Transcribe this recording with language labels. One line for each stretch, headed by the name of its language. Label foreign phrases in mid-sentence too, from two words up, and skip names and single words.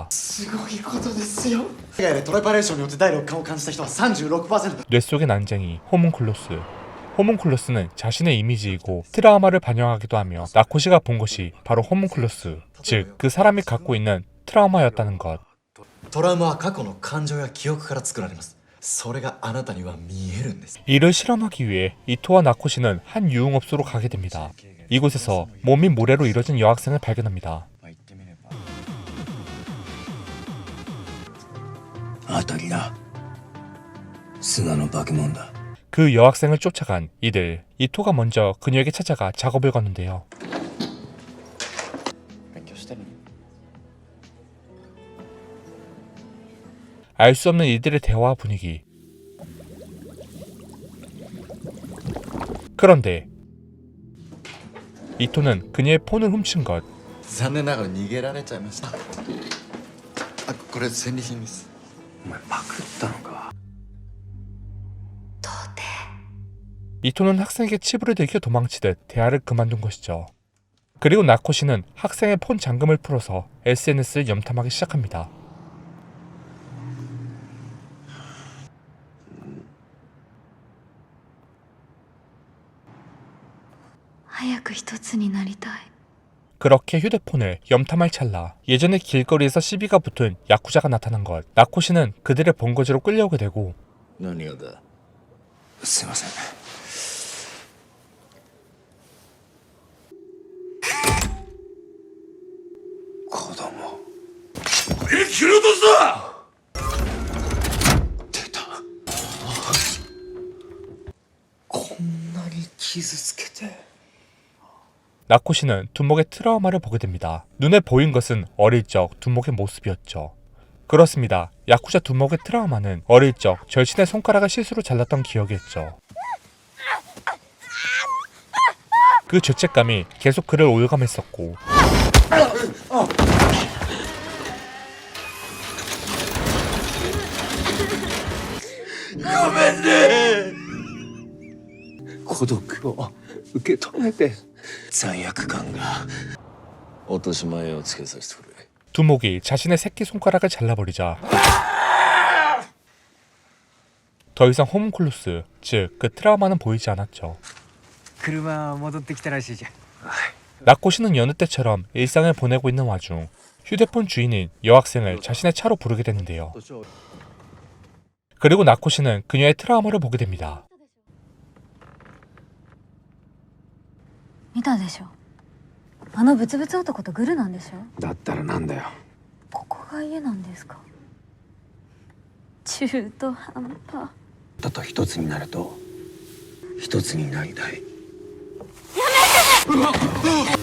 Japanese: すごいことですよ。世界でトレパレーションによって第六感を感じた人は 36%。
Korean: 뇌 속의 난쟁이 호문클로스. 호문클로스는 자신의 이미지이고 트라우마를 반영하기도 하며 나코시가 본 것이 바로 호문클로스, 즉 그 사람이 갖고 있는 트라우마였다는 것.
Japanese: トラウマは過去の感情や記憶から作られます。それがあなたには見えるんです。
Korean: 이를 실험하기 위해 이토와 나코시는 한 유흥업소로 가게 됩니다. 이곳에서 몸이 모래로 이루어진 여학생을 발견합니다.
Japanese: 当たりだ。砂の化け物だ。
Korean: 그 여학생을 쫓아간 이들. 이토가 먼저 그녀에게 찾아가 작업을 거는데요.
Japanese: 勉強してる。
Korean: 알 수 없는 이들의 대화 분위기. 그런데 이토는 그녀의 폰을 훔친 것.
Japanese: 残念ながら逃げられちゃいました。あ、これ戦利品です。お前パクったのか。
Korean: 이토는 학생에게 치부를 들켜 도망치듯 대화를 그만둔 것이죠. 그리고 나코시는 학생의 폰 잠금을 풀어서 SNS를 염탐하기 시작합니다.
Japanese: 早く一つになりたい
Korean: 그렇게 휴대폰을 염탐할 찰나 예전에 길거리에서 시비가 붙은 야쿠자가 나타난 것. 나코시는 그들의 본거지로 끌려오게 되고
Japanese: 何がだ。すいません。子供。切り落とすな。出た。こんなに傷つけて。
Korean: 나코시는 두목의 트라우마를 보게 됩니다. 눈에 보인 것은 어릴 적 두목의 모습이었죠. 그렇습니다. 야쿠자 두목의 트라우마는 어릴 적 절친의 손가락을 실수로 잘랐던 기억이었죠. 그 죄책감이 계속 그를 올감했었고
Japanese: 孤独を受け止めて罪悪感が落とし前をつけさせてくれ。
Korean: 두목이 자신의 새끼 손가락을 잘라버리자 더 이상 호문클루스, 즉 그 트라우마는 보이지 않았죠.
Japanese: 車戻ってきたらしいじゃん。
Korean: 나코시는 여느 때처럼 일상을 보내고 있는 와중 휴대폰 주인인 여학생을 자신의 차로 부르게 되는데요. 그리고 나코시는 그녀의 트라우마를 보게 됩니다.
Japanese: 見たでしょあのブツブツ男とグルなんでしょだったらなんだよ。ここが家なんですか中途半端だと一つになると一つになりたい。やめて！